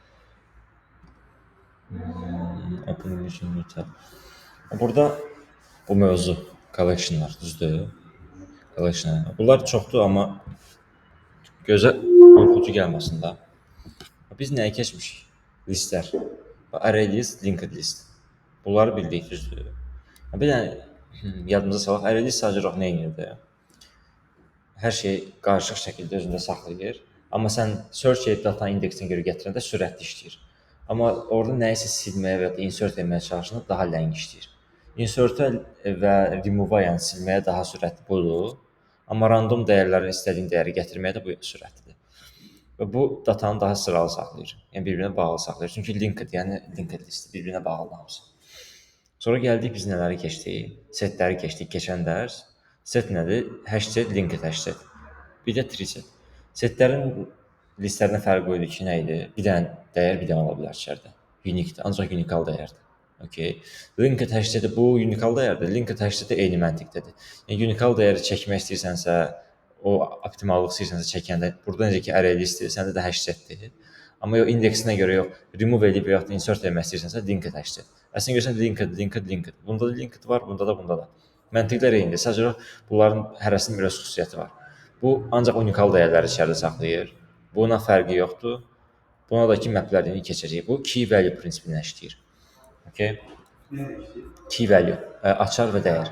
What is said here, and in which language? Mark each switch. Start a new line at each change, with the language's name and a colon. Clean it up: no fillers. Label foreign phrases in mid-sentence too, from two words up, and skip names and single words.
Azerbaijani: Open Vision Meetup. Burada bu mövzu collectionlar, düzdür? Collectionlar. Bunlar çoxdur, amma gözə qorxucu gəlməsin də. Biz nəyə keçmişik? Listlər.
English: Array list, linked list.
Azerbaijani: Bunları bildik, düzdür? Bir dənə yadımıza salaq, array list sadəcə olaraq nə edirdi? Hər şeyi qarışıq şəkildə özündə saxlayır. Amma sən search edib data indeksinə görə gətirəndə sürətli işləyir. Amma orada nəyisə silməyə və ya insert etməyə çalışanda daha ləng işləyir. Insert-ə və remove-a, yəni silməyə daha sürətli budur. Amma random dəyərləri istədiyin dəyəri gətirməyə də bu sürətlidir. Və bu datanı daha sıralı saxlayır. Yəni bir-birinə bağlı saxlayır. Çünki linked, yəni
English: linked list
Azerbaijani: bir-birinə bağlı hamısı. Sonra gəldik biz nələri keçdik? Setləri keçdik keçən dərs. Set nədir?
English: Hash set, linked hash set.
Azerbaijani: Bir də
English: tree set.
Azerbaijani: Setlərin listlərindən fərqi o idi ki, nə idi? Bir dənə dəyər bir dənə ola bilər içəridə. Unique-dir, ancaq unikal dəyərdir. Okay.
English: Linked hash set
Azerbaijani: bu unikal dəyərdir.
English: Linked hash set
Azerbaijani: eyni məntiqdədir. Yəni unikal dəyəri çəkmək istəyirsənsə, o optimallıq istəyirsənsə çəkəndə, burada necə ki
English: array listdir,
Azerbaijani: səndə də
English: hash setdir.
Azerbaijani: Amma yox indeksinə görə yox, remove edib ya da insert etmək istəyirsənsə
English: linked hash set.
Azerbaijani: Əslində görsən linked. Bunda da linked var, bunda da. Məntiqlər eynidir. Sadəcə bunların hərəsinin bir xüsusiyyəti var. Bu ancaq unikal dəyərləri içəridə saxlayır. Buna fərqi yoxdur. Buna da ki maplərini keçəcəyik. Bu
English: key value
Azerbaijani: prinsipindən işləyir. Okay?
English: Key value,
Azerbaijani: açar və dəyər.